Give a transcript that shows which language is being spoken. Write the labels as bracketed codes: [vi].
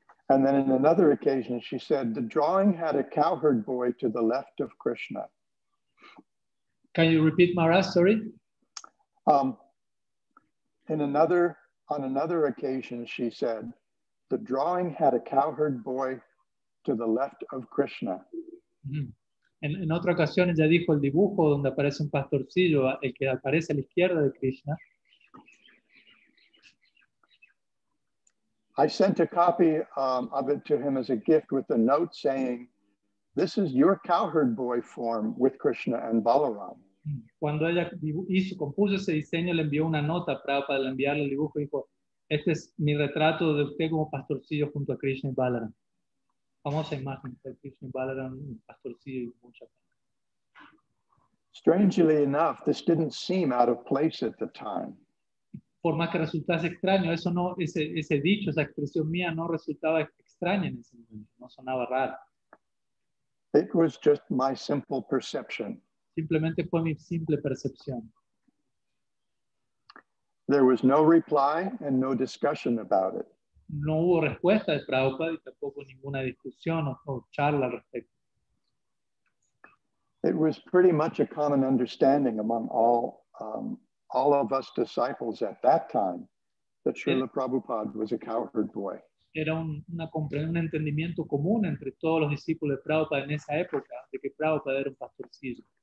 [en] And then in another occasion, she said, the drawing had a cowherd boy to the left of Krishna. Can you repeat, Maharaj? Sorry? On another occasion, she said, the drawing had a cowherd boy to the left of Krishna. Mm-hmm. [es] En otra ocasión ella dijo el dibujo donde aparece un pastorcillo, el que aparece a la izquierda de Krishna. [en] I sent a copy of it to him as a gift with a note saying, this is your cowherd boy form with Krishna and Balaram. [es] Cuando ella compuso ese diseño, le envió una nota para enviarle el dibujo y dijo, este es mi retrato de usted como pastorcillo junto a Krishna y Balaram. Famosa imagen de Krishna y Balaram, un pastorcillo y mucha gente. [en] Strangely enough, this didn't seem out of place at the time. [es] Por más que resultase extraño, ese dicho, esa expresión mía no resultaba extraña en ese momento, no sonaba raro. [en] It was just my simple perception. [es] Simplemente fue mi simple percepción. [en] There was no reply and no discussion about it. [es] No hubo respuesta de Prabhupada y tampoco ninguna discusión o charla al respecto. [en] It was pretty much a common understanding among all of us disciples at that time that Srila Prabhupada was a cowherd boy. [es] Era un entendimiento común entre todos los discípulos de Prabhupada en esa época de que Prabhupada era un pastorcillo.